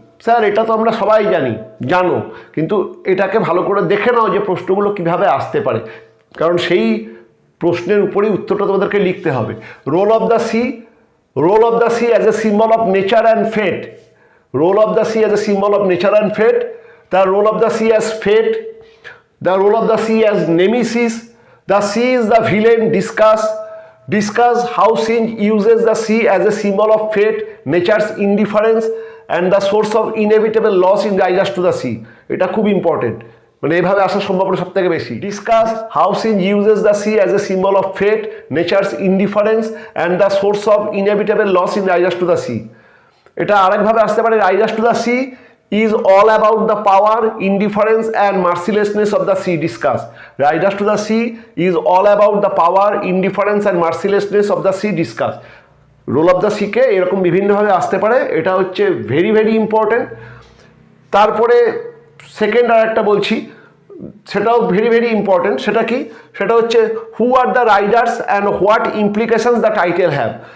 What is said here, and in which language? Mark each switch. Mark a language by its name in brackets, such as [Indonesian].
[Bangla] Sir এটা তো আমরা সবাই জানো, কিন্তু এটাকে ভালো করে দেখে নাও যে প্রশ্নগুলো কিভাবে আসতে পারে, কারণ সেই প্রশ্নের উপরেই উত্তরটা তোমাদেরকে লিখতে হবে। [English] Role of the sea, role of the sea as a symbol of nature and fate. Role of the sea as a symbol of nature and fate. The role of the sea as fate, the role of the sea as nemesis. The sea is the villain. Discuss how Synge uses the sea as a symbol of fate, nature's indifference, and the source of inevitable loss in Raiders to the Sea. [Bangla] এটা খুব important, মানে এইভাবে আসার সম্ভাবনা সব থেকে বেশি। [English] Discuss how Synge uses the sea as a symbol of fate, nature's indifference, and the source of inevitable loss in Raiders to the Sea. [Bangla] এটা আরেকভাবে আসতে পারে, [English] Raiders to the Sea is all about the power, indifference and mercilessness of the sea. Discuss. Raiders to the Sea is all about the power, indifference and mercilessness of the sea. Discuss. [Bangla] Role of the সিকে এরকম বিভিন্নভাবে আসতে পারে, এটা হচ্ছে very very important. তারপরে second আর একটা বলছি, সেটাও ভেরি ভেরি ইম্পর্টেন্ট। সেটা কি? সেটা হচ্ছে [English] Who are the riders and what implications the title have.